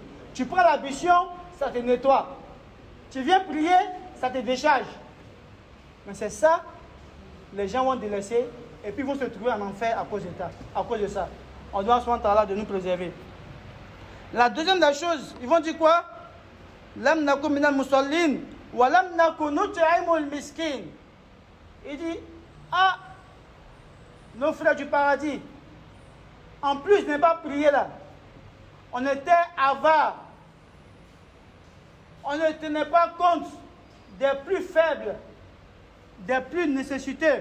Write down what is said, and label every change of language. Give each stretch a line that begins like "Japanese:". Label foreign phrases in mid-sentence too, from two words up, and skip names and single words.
French: Tu prends l'ablution, ça te nettoie. Tu viens prier, ça te décharge. Mais c'est ça, les gens vont délaisser et puis vont se trouver en enfer à cause de ça. On doit se là de nous préserver. La deuxième des choses, ils vont dire quoi?
Arabic: لم نك من المصلين ولم نك نطعم المسكين.
French: Il dit, nos frères du paradis, en plus de ne pas prier là, on était avares. On ne tenait pas compte des plus faibles, des plus nécessités.